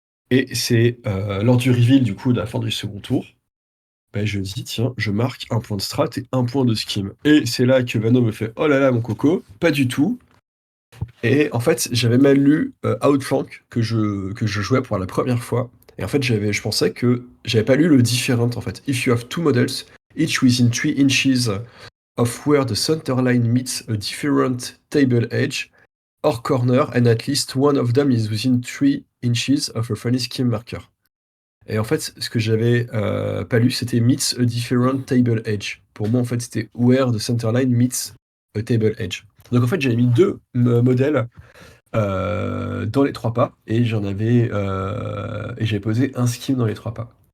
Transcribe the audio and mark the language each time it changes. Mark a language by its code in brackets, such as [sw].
[fr] Et c'est lors du reveal du coup de la fin du second tour, bah, je dis tiens, je marque un point de strat et un point de skim. Et c'est là que Vano me fait oh là là mon coco, pas du tout. Et en fait j'avais mal lu Outflank que je jouais pour la première fois. Et en fait je pensais que j'avais pas lu le different en fait. [en] If you have two models, each within 3 inches of where the center line meets a different table edge or corner, and at least one of them is within 3 inches of a friendly skim marker. [fr] Et en fait, ce que j'avais pas lu, c'était [en] meets a different table edge. [fr] Pour moi, en fait, c'était [en] where the center line meets a table edge. [fr] Donc en fait, j'avais mis deux modèles dans les 3 pas et j'avais posé un skim dans les 3 pas.